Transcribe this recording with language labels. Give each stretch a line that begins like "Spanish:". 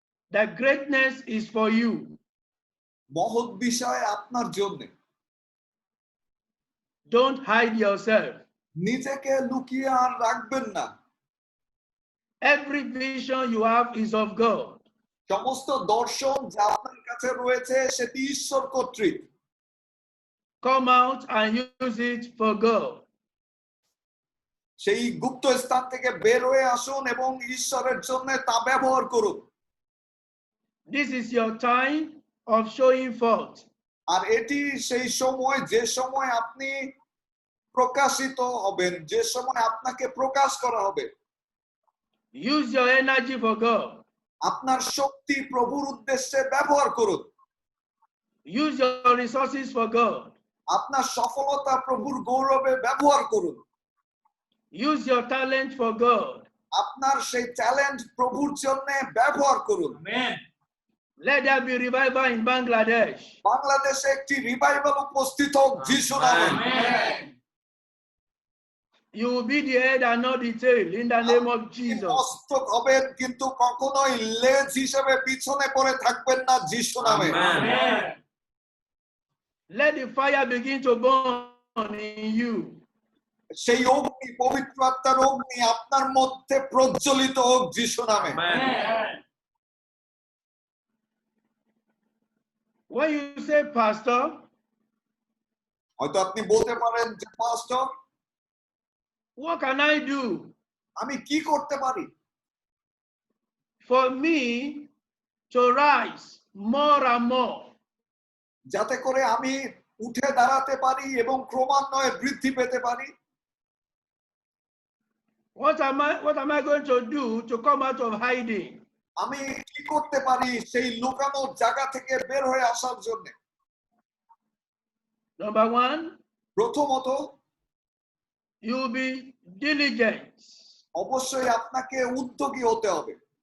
English: the greatness is for you.
Bangla: মহৎ বিষয় আপনার জন্য।
English: Don't hide yourself.
Bangla: নিজেকে লুকিয়ে আর রাখবেন না।
English: Every vision you have is of God.
Bangla: সমস্ত দর্শন যা আপনার কাছে রয়েছে সেটি ঈশ্বর কর্তৃক।
English: Come out and use it for God.
Bangla: সেই গুপ্ত স্থান থেকে বের হয়ে আসুন এবং ঈশ্বরের জন্য তা ব্যবহার করুন।
English: This is your time of showing forth.
Bangla: আর এটি সেই সময় যে সময় আপনি প্রকাশিত হবেন, যে সময় আপনাকে প্রকাশ করা হবে।
English: Use your energy for God.
Bangla: আপনার শক্তি প্রভুর উদ্দেশ্যে ব্যবহার করুন।
English: Use your resources for God.
Bangla: আপনার সফলতা প্রভুর গৌরবে ব্যবহার করুন।
English: Use your talent for God.
Bangla: আপনার সেই ট্যালেন্ট প্রভুর জন্য ব্যবহার করুন।
English: Let there be revival in Bangladesh.
Bangla: বাংলাদেশে একটি রিভাইভাল উপস্থিত হোক যিশুর নামে।
English: You will be the head and not the tail in the name of Jesus.
Bangla: মস্তক হবেন কিন্তু কখনোই লেজ হিসেবে পিছনে পড়ে থাকবেন না যিশু নামে।
English: Let the fire begin to burn in you.
Bangla: সেই অগ্নি, পবিত্র আত্মার অগ্নি আপনার মধ্যে প্রজ্বলিত হোক যিশু নামে।
English: When you say, Pastor,
Bangla: হয়তো আপনি বলতে পারেন যে পাস্টর,
English: what can I do
Bangla: আমি কি করতে পারি
English: for me to rise more and more?
Bangla: যাতে করে আমি উঠে দাঁড়াতে পারি এবং ক্রমান্বয়ে বৃদ্ধি পেতে পারি?
English: What am I going to do to come out of hiding?
Bangla: আমি কি করতে পারি সেই লুকানোর জায়গা থেকে বের হয়ে আসার জন্য?
English: Number one,
Bangla: প্রথমত,
English: you will be diligent.
Bangla: অবশ্যই আপনাকে উদ্যোগী হতে হবে